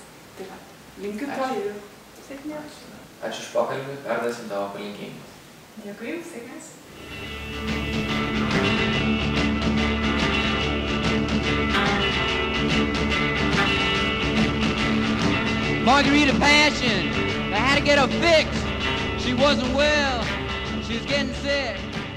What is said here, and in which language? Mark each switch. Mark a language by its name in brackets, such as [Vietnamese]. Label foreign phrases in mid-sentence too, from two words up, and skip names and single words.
[Lithuanian] Tai va, linkiu to ir sėkmės. Ačiū už pokalbį, perduosim tavo palinkėjimus. Dėkui, sėkmės. [English] Margarita Passion, I had to get her fixed. She wasn't well, she was getting sick.